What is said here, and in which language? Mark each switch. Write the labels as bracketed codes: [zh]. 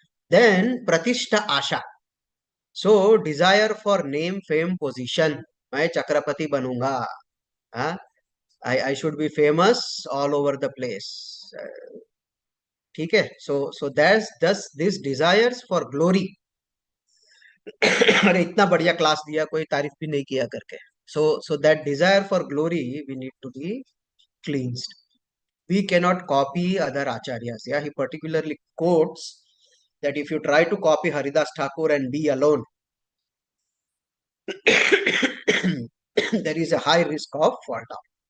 [en] Then Pratishta Asha. So desire for name, fame, position. [hi] मैं चक्रपति बनूंगा. Huh? [en] I should be famous all over the place. [hi] ठीक है. [en] So there's thus these desires for glory. [hi] अरे इतना बढ़िया class दिया, कोई तारीफ भी नहीं किया करके. [en] So that desire for glory, we need to be cleansed. We cannot copy other acharyas. Yeah, he particularly quotes that if you try to copy Haridas Thakur and be alone, there is a high risk of fall down.